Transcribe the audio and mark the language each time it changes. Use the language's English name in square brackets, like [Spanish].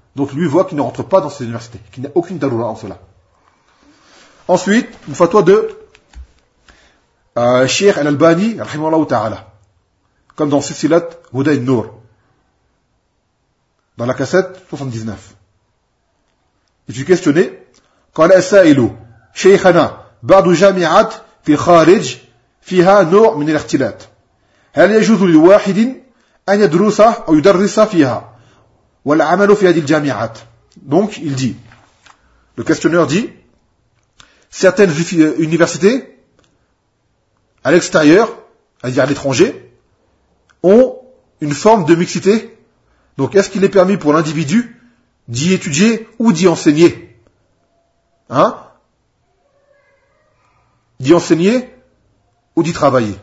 [French] Donc lui voit qu'il ne rentre pas dans ses universités, qu'il n'a aucune daroula en cela. Ensuite, une fatwa de Sheikh Al-Albani, rahimahullah ta'ala, comme dans Silsilat Huda al-Nur, dans la cassette 79. Et tu questionnais, [Arabic] قال السائل شيخنا بعض جامعات في الخارج فيها نوع من الاختلاط هل يجوز لواحد أن يدرس أو يدرس فيها والعمل في هذه الجامعات. [French] Donc il dit, le questionneur dit, certaines universités à l'extérieur, c'est-à-dire à l'étranger, ont une forme de mixité. Donc est-ce qu'il est permis pour l'individu d'y étudier ou d'y enseigner, hein, d'y enseigner ou d'y travailler.